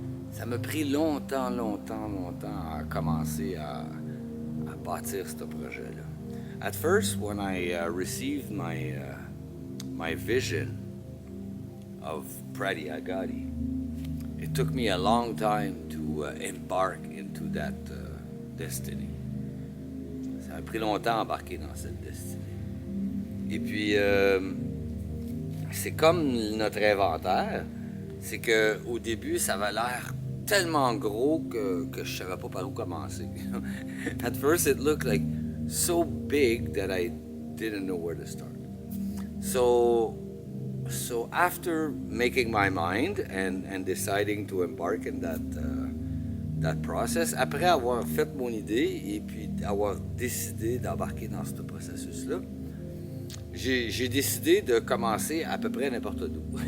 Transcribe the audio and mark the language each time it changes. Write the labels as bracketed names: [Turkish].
[French] Ça m'a pris longtemps à commencer à bâtir ce projet-là. [English] At first, when I received my vision of Pradi Agadi, it took me a long time to embark into that destiny. [French] Ça m'a pris longtemps à embarquer dans cette destinée. Et puis, c'est comme notre inventaire, c'est qu'au début, ça avait l'air tellement gros que je savais pas par où commencer. [English] At first, it looked like so big that I didn't know where to start. So after making my mind and deciding to embark in that process, [French] après avoir fait mon idée et puis avoir décidé d'embarquer dans ce processus-là, j'ai décidé de commencer à peu près n'importe d'où.